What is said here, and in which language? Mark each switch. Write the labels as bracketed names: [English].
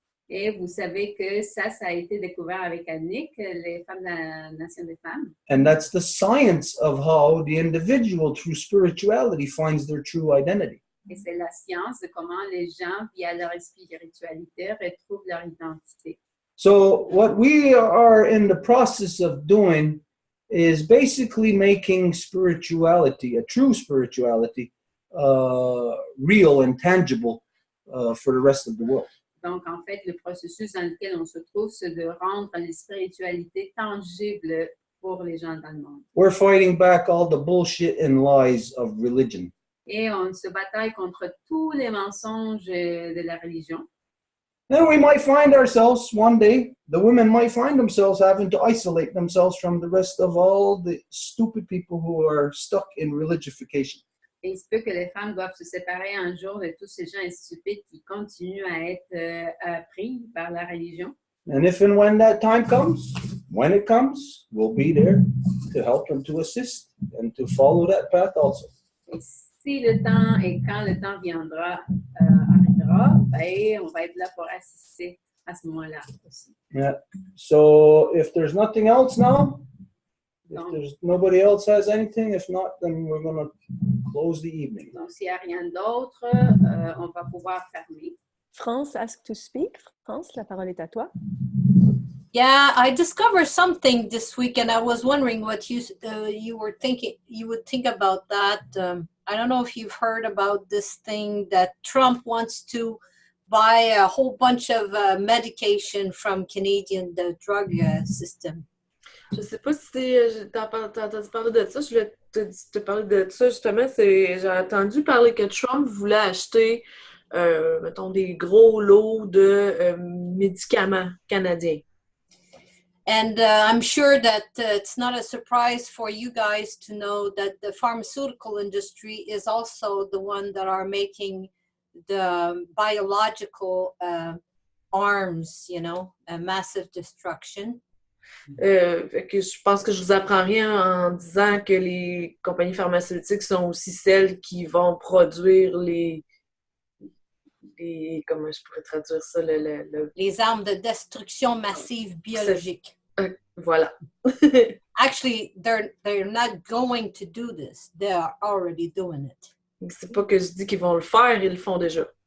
[French] Et vous savez que ça a été découvert avec Annick, les femmes de la Nation des femmes. [English] And that's the science of how the individual through spirituality finds their true identity. [French] Et c'est la science de comment les gens, via leur spiritualité, retrouvent leur identité. [English] So what we are in the process of doing is basically making spirituality, a true spirituality, real and tangible for the rest of the world. [French] Donc, en fait, le processus dans lequel on se trouve, c'est de rendre les spiritualités tangibles pour les gens dans le monde. [English] We're fighting back all the bullshit and lies of religion. [French] Et on se bataille contre tous les mensonges de la religion. [English] And we might find ourselves one day, the women might find themselves having to isolate themselves from the rest of all the stupid people who are stuck in religification. [French] Et il se peut que les femmes doivent se séparer un jour de tous ces gens stupides qui continuent à être pris par la religion. [English] And if and when that time comes, when it comes, we'll be there to help them, to assist, and to follow that path also. [French] Et si le temps et quand le temps viendra, arrivera, ben, on va être là pour assister à ce moment-là aussi. [English] Yeah. So if there's nothing else now, if there's nobody else has anything, if not, then we're going to close the evening. [French] Donc, s'il n'y a rien d'autre, on va pouvoir fermer. [English] France asked to speak. [French] France, la parole est à toi. [English] Yeah, I discovered something this week, and I was wondering what you were thinking. You would think about that. I don't know if you've heard about this thing that Trump wants to buy a whole bunch of medication from Canadian drug system. [French] Je sais pas si t'as entendu parler de ça. Je voulais te parler de ça justement. J'ai entendu parler que Trump voulait acheter, mettons, des gros lots de médicaments canadiens. [English] And I'm sure that it's not a surprise for you guys to know that the pharmaceutical industry is also the one that are making the biological arms, you know, a massive destruction. [French] Fait que je pense que je vous apprends rien en disant que les compagnies pharmaceutiques sont aussi celles qui vont produire les comment je pourrais traduire ça, les armes de destruction massive biologique. Voilà. [English] Actually, they're not going to do this. They are already doing it. [French] C'est pas que je dis qu'ils vont le faire, ils le font déjà.